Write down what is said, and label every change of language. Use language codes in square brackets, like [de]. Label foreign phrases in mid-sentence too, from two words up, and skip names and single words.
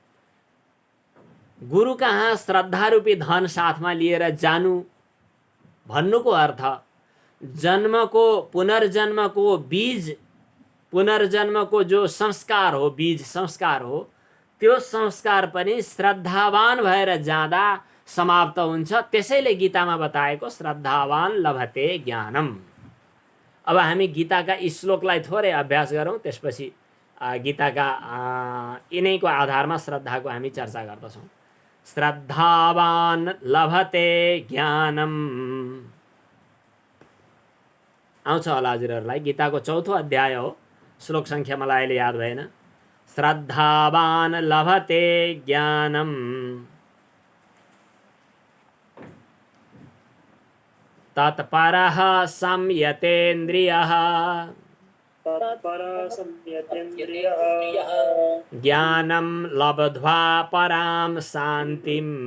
[ne] गुरु कहाँ श्रद्धा रूपी धन साथमा लिएर जानु भन्नुको अर्थ जन्मको, पुनर्जन्मको बीज, पुनर्जन्मको जो संस्कार हो, बीज संस्कार हो, त्यो संस्कार पनि श्रद्धावान भएर जाँदा समाप्त हुन्छ। त्यसैले गीतामा बताएको [sa] श्रद्धावान लभते ज्ञानम। [ne] अब हामी गीताका श्लोकलाई थोरै अभ्यास गरौँ, त्यसपछि गीताका यिनैको आधारमा श्रद्धाको हामी चर्चा गर्दछौँ। [sa] श्रद्धावान लभते ज्ञानम [ne] आउँछ होला हजुरहरूलाई। गीताको 4औं अध्याय हो, श्लोक सङ्ख्या मलाई अहिले याद भएन। [sa] श्रद्धावान लभते ज्ञानम तत्परः संयतेन्द्रियः ज्ञानं लब्ध्वा परां शान्तिं